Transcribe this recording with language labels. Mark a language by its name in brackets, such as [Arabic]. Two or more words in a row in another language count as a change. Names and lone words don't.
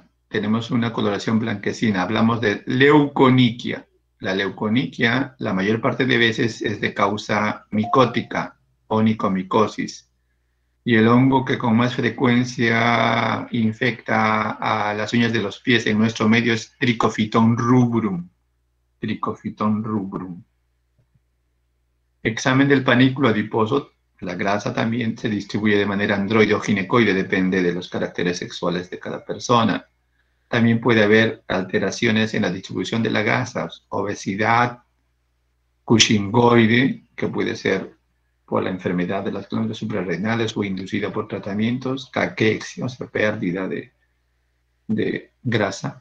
[Spanish] Tenemos una coloración blanquecina. Hablamos de leuconiquia. La leuconiquia, la mayor parte de veces es de causa micótica, onicomicosis. Y el hongo que con más frecuencia infecta a las uñas de los pies en nuestro medio es Trichophyton rubrum. Trichophyton rubrum. Examen del panículo adiposo. La grasa también se distribuye de manera androide o ginecoide, depende de los caracteres sexuales de cada persona. También puede haber alteraciones en la distribución de la grasa, obesidad, cushingoide, que puede ser por la enfermedad de las glándulas suprarrenales o inducida por tratamientos, caquexia, o sea, pérdida de grasa.